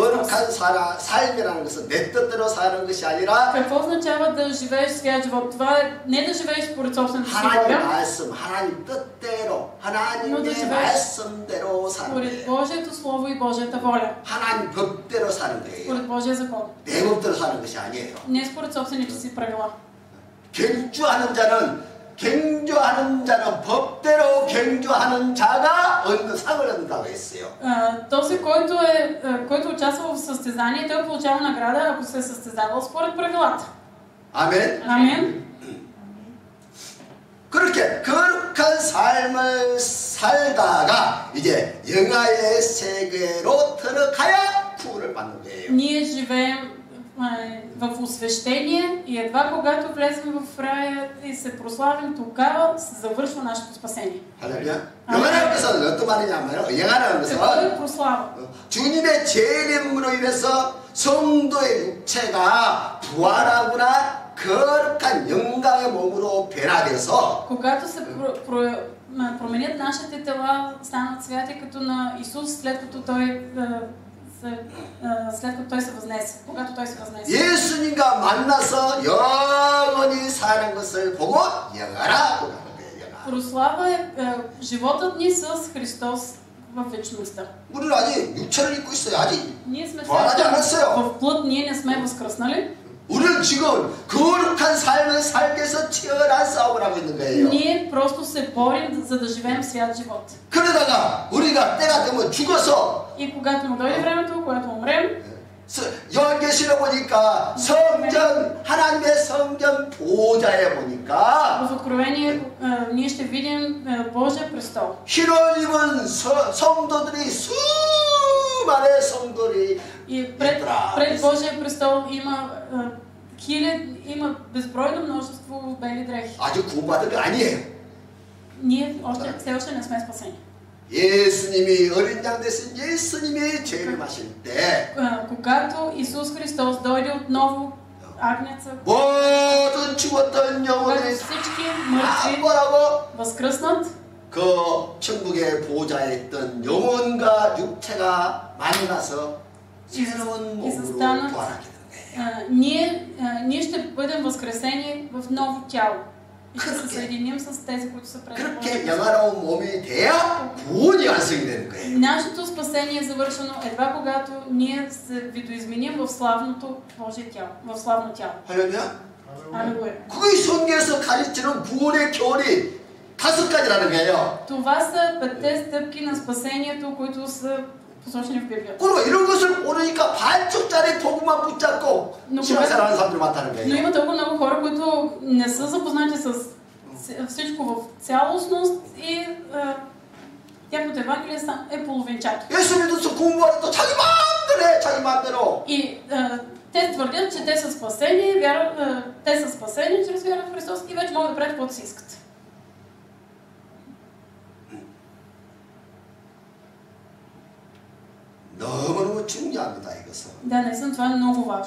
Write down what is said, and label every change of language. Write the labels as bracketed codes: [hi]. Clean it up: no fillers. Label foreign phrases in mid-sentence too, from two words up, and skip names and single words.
[ko] 거룩한 삶이라는 것은 내 뜻대로 사는 것이 아니라 [bg] Какво означава да живееш свят живот? Това е не да живееш според собствената си [ko] 하나님 [bg] воля, [ko] 말씀, 하나님 뜻대로, 하나님의 말씀대로 사는 [bg] според [ko] 거예요. [bg] Божието Слово и Божията воля, [ko] 하나님 법대로 사는 거예요. [bg] според Божия закон, [ko] 내 법대로 사는 것이 아니에요. [bg] не според собствените си правила. [ko] 경주하는 자는 법대로 경주하는 자가 얻는 상을 얻는다고 했어요. [bg] Този, който участва в състезание, той получава награда, ако се е състезавал според правилата. [ko] 아멘. [bg] Амин. [ko] 그렇게 거룩한 삶을 살다가 이제 영화의 세계로 들어가야 구원을 받는 거예요. [bg] Ние живеем в освещение и едва когато влезем в рая и се прославим, тогава се завършва нашето спасение. [ko] 할렐루야. 영화라는 것은 어떤 말이냐면 영화라는 [bg] Какво е [ko] 것은 [bg] прослава? [ko] 주님의 재림으로 인해서 성도의 육체가 부활하거나 거룩한 영광의 몸으로 변화돼서 [bg] Когато се променят нашите тела, станат святи като на Исус, след като Той се възнесе. Когато Той се възнесе. [ko] 예수님과 만나서 영원히 사는 것을 보고 영화라고 하는 거예요. 영화. [bg] Прослава е животът ни с Христос в вечността. [ko] 우리는 아직 육체를 입고 있어요. 아직 [bg] Ние сме [ko] 부활하지 않았어요. [bg] в плът, ние не сме възкръснали. [ko] 우리는 지금 거룩한 삶을 살기 위해서 치열한 싸움을 하고 있는 거예요. [bg] Ние просто се борим, за да живеем свят живот. [ko] 그러다가 우리가 때가 되면 죽어서 [bg] И когато му дойде времето, когато умрем, [ko] 요한계시록 보니까 성전 하나님의 성전 보좌에 보니까 [bg] в Откровение ние ще видим Божия престол. [ko] 흰옷 입은 성도들이 수많은 성도들이 [bg] И пред Божия престол има безбройно множество бели дрехи. [ko] 아직 구원받은 게 아니에요. [bg] Ние все още не сме спасени. [ko] 예수님이 어린 양 되신 예수님이 재림하실 때 [bg] Когато Исус Христос дойде отново, агнеца, [ko] 모든 죽었던 [bg] когато [ko] 영혼이 [bg] всички мъртви [ko] 뭐라고 [bg] възкръснат, [ko] 그 천국의 보좌에 있던 영혼과 육체가 만나서 새로운 몸으로 부활하게 되는 거예요. [bg] ние ще бъдем възкресени в ново тяло. и ще се съединим с тези, които са пред [ko] 그렇게 영화로운 몸이 돼야 구원이 완성이 되는 거예요. [bg] Нашето спасение е завършено едва когато ние се видоизменим в славното Божие тяло, в славно тяло. [ko] 할렐루야? [bg] Алелуя. [ko] 그게 성경에서 가르치는 구원의 교리 5가지라는 거예요. [bg] Това са 5 стъпки на спасението, които са посочени в Библията. [ko] 그리고 이런 것을 모르니까 반쪽짜리 복음만 붙잡고 신앙생활하는 사람들이 많다는 [bg] Но [ko] 거예요. [bg] има толкова много хора, които не са запознати с всичко в цялостност и тяхното Евангелие е половинчато. [ko] 예수 믿어서 공부하는 또 자기 마음대로 해, 자기 마음대로. [bg] И те твърдят, че те са спасени, те са спасени чрез вяра в Христос и вече могат да правят каквото си искат. [ko] 너무너무 중요합니다, 이것은. [bg] Да, наистина това е много важно.